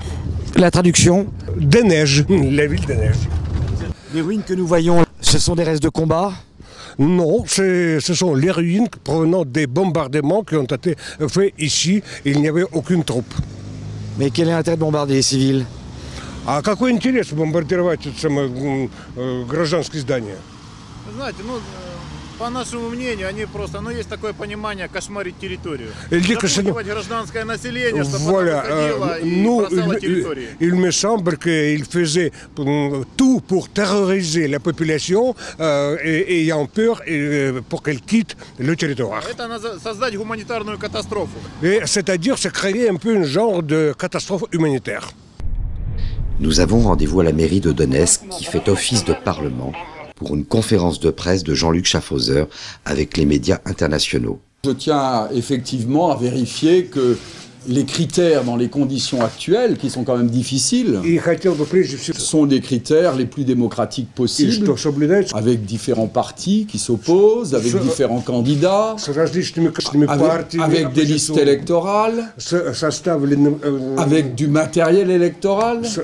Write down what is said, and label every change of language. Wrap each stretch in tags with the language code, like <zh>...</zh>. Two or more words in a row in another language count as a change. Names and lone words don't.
<fr>La traduction? Des neiges, la ville des neiges. Les ruines que nous voyons, ce sont des restes de combat? Non, ce sont les ruines provenant des bombardements qui ont été faits ici. Il n'y avait aucune troupe. Mais quel est l'intérêt de bombarder les civils?</fr> <ru>А какой интерес бомбардировать гражданские здания? Знаете, По нашему мнению, они просто, есть такое понимание, кошмарить территорию. Запугивать гражданское население, чтобы voilà, оно выходило и бросало территории.</ru> <fr>il me semble qu'il faisait tout pour terroriser la population ayant peur pour qu'elle quitte le territoire.</fr> <ru>Это создать гуманитарную катастрофу.</ru> <fr>C'est-à-dire, c'est créer un peu un genre de catastrophe humanitaire. Nous avons rendez-vous à la mairie de Donetsk qui fait office de parlement pour une conférence de presse de Jean-Luc Schaffhauser avec les médias internationaux. Je tiens effectivement à vérifier que les critères dans les conditions actuelles, qui sont quand même difficiles, sont des critères les plus démocratiques possibles, avec différents partis qui s'opposent, avec différents candidats, avec des listes électorales, avec du matériel électoral.</fr>